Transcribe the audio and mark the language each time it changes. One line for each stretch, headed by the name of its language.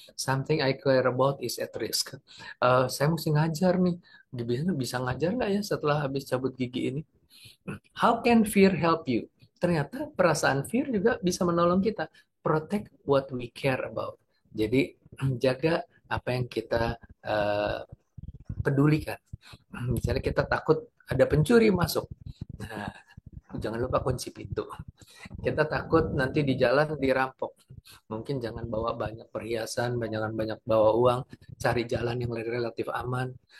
English: Something I care about is at risk.
Indonesian: Saya mesti ngajar nih. Bisa ngajar nggak ya setelah habis cabut gigi ini?
English: How can fear help you?
Indonesian: Ternyata perasaan fear juga bisa menolong kita.
English: Protect what we care about.
Indonesian: Jadi jaga apa yang kita pedulikan. Misalnya kita takut ada pencuri masuk. Nah, jangan lupa kunci pintu. Kita takut nanti di jalan dirampok. Mungkin jangan bawa banyak perhiasan, jangan banyak bawa uang, cari jalan yang relatif aman.